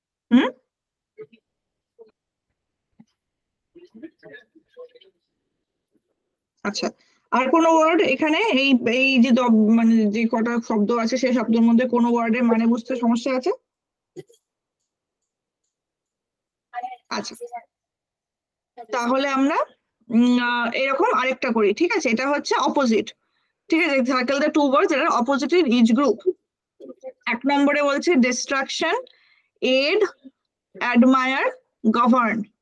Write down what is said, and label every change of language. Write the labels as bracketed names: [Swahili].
[Bangla] হুম, আচ্ছা, আর কোনো ওয়ার্ড এখানে এই এই যে মানে যে কটা শব্দ আছে সেই শব্দের মধ্যে কোনো ওয়ার্ডের মানে বুঝতে সমস্যা আছে? আচ্ছা, তাহলে আমরা এরকম আরেকটা করি, ঠিক আছে? এটা হচ্ছে অপোজিট, ঠিক আছে? [English] Circle the two words that are opposite in each group. [Bangla] 1 নম্বরে বলছে ডিস্ট্রাকশন, এড, অ্যাডমায়ার, গভর্ন।